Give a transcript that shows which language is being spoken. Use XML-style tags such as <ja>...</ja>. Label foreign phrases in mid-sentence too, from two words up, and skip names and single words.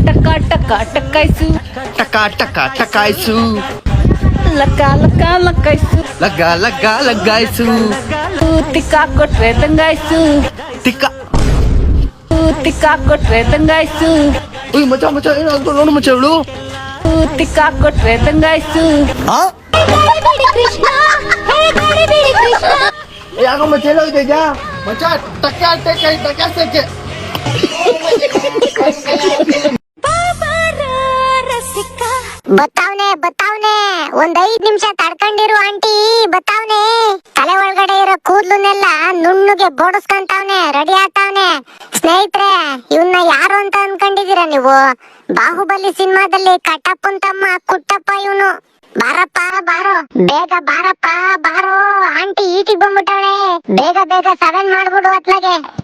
<kn>ಟಕ ಟಕಾಯ್ಸು ಟಕ ಟಕ ಟಕಾಯ್ಸು ಲಕ್ಕ ಲಕ್ಕ ಲಕ್ಕಾಯ್ಸು ಲಗ್ಗ ಲಗ್ಗ ಲಗ್ಗಾಯ್ಸು ತಿಕ್ಕ ಕೊಟ್ರೆ ತಂಗಾಯ್ಸು ತಿಕ್ಕ ತಿಕ್ಕ ಕೊಟ್ರೆ ತಂಗಾಯ್ಸು ಉಯ್ ಮಚ್ಚ ಮಚ್ಚ ಏನಾದ್ರು ನೋಡು ಮಚ್ಚ ಇವಳು ತಿಕ್ಕ ಕೊಟ್ರೆ ತಂಗಾಯ್ಸು ಯಾಕ ಮಚ್ಚ ಹೇಳೋದೈತ ಮಚ್ಚ ಟಕ ಟಕ ಟಕಾಸಕ್ಕೆ ಬತ್ತಾವ್ನೆ ಒಂದ್ 5 ನಿಮಿಷ ತಡ್ಕೊಂಡಿರು ಆಂಟಿ ಬತ್ತಾವ್ನೆ ತಲೆ ಒಳಗಡೆ ಇರೋ ಕೂದ್ಲನ್ನೆಲ್ಲ ನುಣ್ಣಗೆ ಬೋಡಿಸ್ಕೊಂತಾವ್ನೆ ರೆಡಿ ಆಗ್ತಾವ್ನೆ ಸ್ನೇಹಿತರೆ ಇವನ್ನ ಯಾರು ಅಂತ ಅನ್ಕೊಂಡಿದೀರ ನೀವು ಬಾಹುಬಲಿ ಸಿನಿಮಾದಲ್ಲಿ ಕಟ್ಟಪ್ಪನ್ ತಮ್ಮ ಕುಟ್ಟಪ್ಪ ಇವನು ಬಾರಪ್ಪ ಬಾರೋ ಬೇಗ ಬಾರಪ್ಪ ಬಾರೋ ಆಂಟಿ ಈಟಿಗೆ ಬಂದ್ಬಿಟ್ಟವಳೆ ಬೇಗ ಬೇಗ 7 ಮಾಡ್ಬಿಡು ಅತ್ಲಾಗೆ</kn>